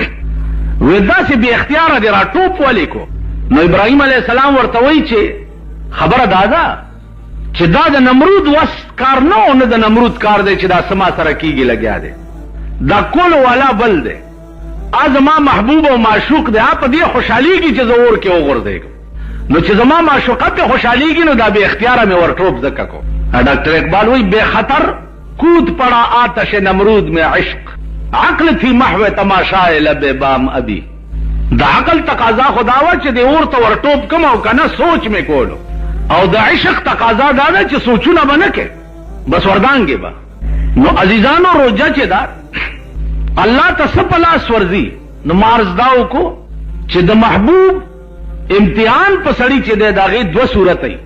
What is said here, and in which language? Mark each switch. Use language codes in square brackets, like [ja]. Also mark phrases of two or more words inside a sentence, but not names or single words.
[ps] وی داسې بې اختیاره دې را ټوپ ولې کو؟ نو ابراهیم [ar] علیه السلام [ps] ورته وایي چې خبره دا ده چې دا د نمرود وس کار نه و، نه د نمرود کار دی چې دا سما سره کېږي لګیا دی، دا کول والا بل دی، زما محبوب او معشوق دی، په دې خوشحالیږي چې زه اور کې وغورځېږم. نو چې زما معشوقه پې خوشحالیږي نو دا بې اختیاره مې ور ټوپ ځکه کو. ډاکټر اقبال وایي [ur] بے خطر کود پڑا آتش نمرود میں عشق، عقل تھی محو تماشائے لب بام ابی. [ps] د عقل تقاضا خدا وه چې د اور ته ور ټوپ کم او که نه سوچ مې کولو، او د عشق تقاضا دا ده چې سوچونه به نه کې بس وردانګې به. نو عزیزانو روزه چې ده الله ته څه په لاس ورځي؟ نو ما عرض دا وکړو چې د محبوب امتحان په سړي چې دی د هغې دوه صورت وي.